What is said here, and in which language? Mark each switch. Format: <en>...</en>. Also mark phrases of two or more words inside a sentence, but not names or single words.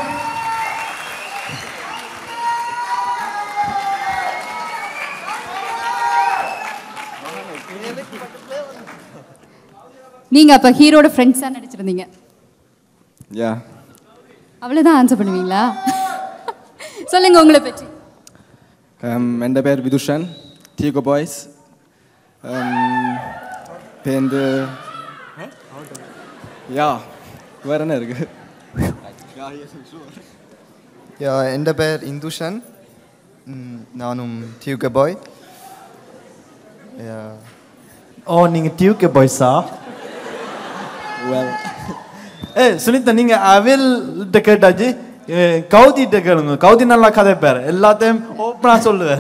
<ta>நீங்க அப்ப ஹீரோட ஃப்ரெண்ட்ஸா நடிச்சிருந்தீங்க. யா. அவ்வளவுதான் ஆன்சர் பண்ணுவீங்களா? சொல்லுங்க உங்களை பற்றி.</ta> <ml>എൻ്റെ പേര് വിദുഷൻ, TUK ബോയ്സ്.</ml> <ta>പേര് யா வேற என்ன இருக்கு? யா,</ta> <ml>എൻ്റെ പേര് ഇന്ദുഷൻ,</ml> <ta>நானும் TUK பாய். ஓ நீங்க TUK பாய்ஸா? சுனிதா நீங்க அவில்கிட்ட கேட்டாச்சு, கௌதிட்ட கேளுங்க. கௌதி நல்லா கதைப்பாரு, எல்லாத்தையும் ஓப்பனா சொல்லுவார்.</ta>